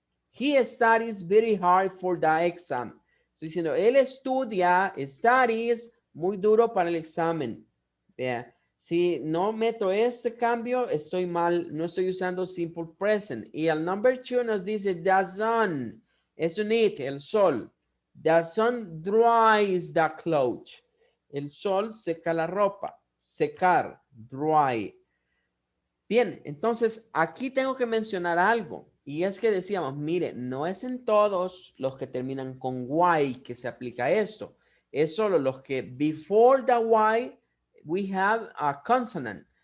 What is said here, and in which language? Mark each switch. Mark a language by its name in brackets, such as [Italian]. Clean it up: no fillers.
[English] He studies very hard for the exam. [Spanish] Estoy diciendo, él estudia, studies, muy duro para el examen. Vea, si no meto este cambio, estoy mal, no estoy usando simple present. Y el number 2 nos dice, [English] the sun, [Spanish] es un it, el sol. [English] The sun dries the clothes. [Spanish] El sol seca la ropa. Secar, dry. Bien, entonces aquí tengo que mencionar algo. Y es que decíamos, mire, no es en todos los que terminan con Y que se aplica esto. Es solo los que [English] before the Y we have a consonant.